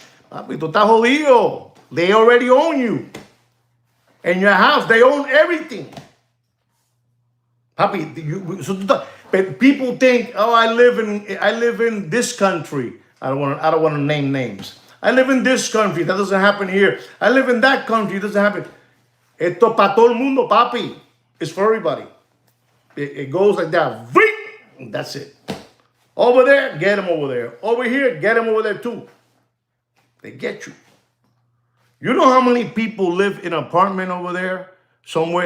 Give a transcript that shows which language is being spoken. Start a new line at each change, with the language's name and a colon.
Spanish: Papi, tú estás jodido.
English: They already own you. And your house, they own everything. Papi, but people think, oh, I live in this country. I don't want to name names. I live in this country. That doesn't happen here. I live in that country. It doesn't happen.
Spanish: Esto para todo el mundo, papi.
English: It's for everybody. It goes like that. That's it. Over there, get them over there. Over here, get them over there too. They get you. You know how many people live in an apartment over there somewhere?